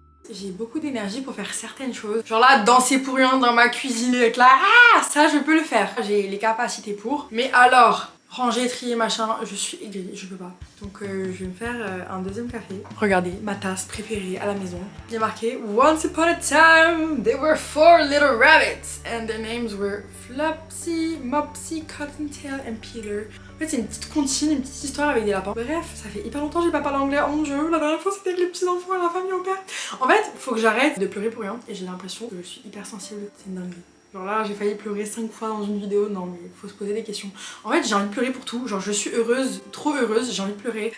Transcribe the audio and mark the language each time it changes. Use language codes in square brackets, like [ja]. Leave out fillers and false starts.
[fr] J'ai beaucoup d'énergie pour faire certaines choses. Genre là, danser pour rien dans ma cuisine, être là, ah, ça je peux le faire. J'ai les capacités pour. Mais alors, ranger, trier, machin, je suis aigrie, je peux pas. Donc je vais me faire un deuxième café. Regardez, ma tasse préférée à la maison. Il y a marqué [en] Once upon a time, there were 4 little rabbits and their names were Flopsy, Mopsy, Cottontail and Peter. [fr] En fait, c'est une petite comptine, une petite histoire avec des lapins. Bref, ça fait hyper longtemps que j'ai pas parlé anglais. Oh mon dieu, la dernière fois c'était avec les petits enfants et la famille au père. En fait, faut que j'arrête de pleurer pour rien et j'ai l'impression que je suis hyper sensible. C'est une dinguerie. Genre là, j'ai failli pleurer 5 fois dans une vidéo. Non, mais faut se poser des questions. En fait, j'ai envie de pleurer pour tout. Genre, je suis heureuse, trop heureuse, j'ai envie de pleurer.